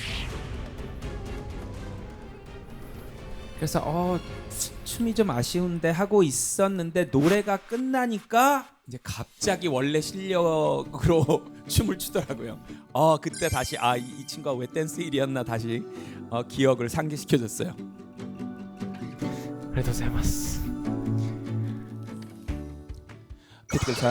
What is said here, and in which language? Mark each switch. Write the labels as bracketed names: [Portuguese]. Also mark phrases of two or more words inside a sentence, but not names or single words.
[Korean] 그래서 춤이 좀 아쉬운데 하고 있었는데 노래가 끝나니까 이제 갑자기 원래 실력으로 춤을 추더라고요. 그때 다시 이 친구가 왜 댄스 1위였나 다시 기억을 상기시켜줬어요. [Japanese] ありがとうございます。蹴ってください。